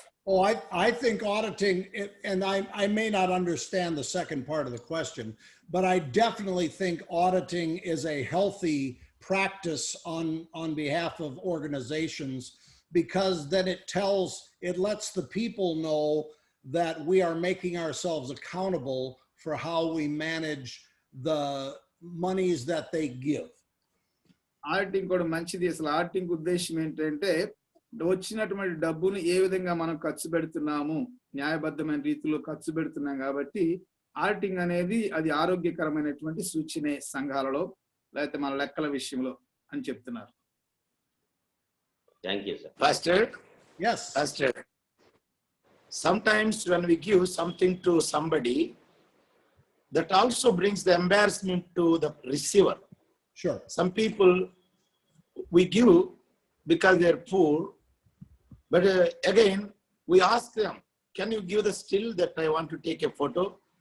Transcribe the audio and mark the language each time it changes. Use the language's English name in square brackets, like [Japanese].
[English] Oh, I think auditing, and I may not understand the second part of the question, but I definitely think auditing is a healthy practice on behalf of organizations, because then it lets the people know that we are making ourselves accountable for how we manage the monies that they give. [Telugu] Auditing కూడా మంచిది. అసలు auditing ఉద్దేశం ఏంటంటే వచ్చినటువంటి డబ్బును ఏ విధంగా మనం ఖర్చు పెడుతున్నాము, న్యాయబద్ధమైన రీతిలో ఖర్చు పెడుతున్నాం. కాబట్టి ఆడిటింగ్ అనేది అది ఆరోగ్యకరమైనటువంటి సూచనే సంఘాలలో లేకపోతే మన లెక్కల విషయంలో అని చెప్తున్నారు. [English] Thank you sir. Pastor, Yes. Pastor, sometimes when we give something to somebody, that also brings the embarrassment to the receiver. Sure. Some people we give because they're poor, but again we ask them, can you give the still that I want to take a photo?